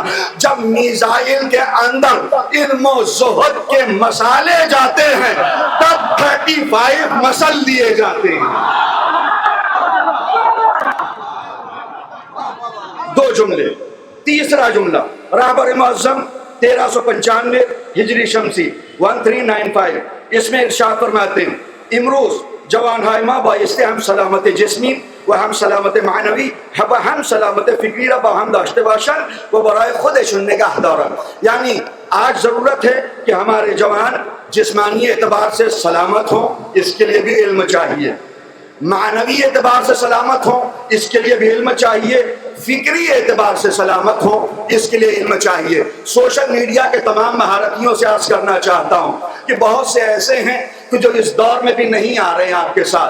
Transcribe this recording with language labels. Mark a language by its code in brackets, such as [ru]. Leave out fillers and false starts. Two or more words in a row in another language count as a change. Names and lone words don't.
[ur] جب میزائل کے اندر علم و زہد کے مسالے جاتے ہیں تب 35 مسل دیے جاتے ہیں. دو جملے. تیسرا جملہ رہبر معظم 1395 ہجری شمسی 1395، اس میں ارشاد فرماتے ہیں [fa] امروز جوان های ما بایستی هم سلامت جسمی و هم سلامت معنوی و هم سلامت فکری را با هم داشته باشند و برای خودشون نگه دارن. [ur] یعنی آج ضرورت ہے کہ ہمارے جوان جسمانی اعتبار سے سلامت ہوں، اس کے لیے بھی علم چاہیے. معنوی اعتبار سے سلامت ہوں، اس کے لیے بھی علم چاہیے. فکری اعتبار سے سلامت ہوں، اس کے لیے علم چاہیے. سوشل میڈیا کے تمام مہارتیوں سے عرض کرنا چاہتا ہوں کہ بہت سے ایسے ہیں کہ جو اس دور میں بھی نہیں آ رہے ہیں آپ کے ساتھ.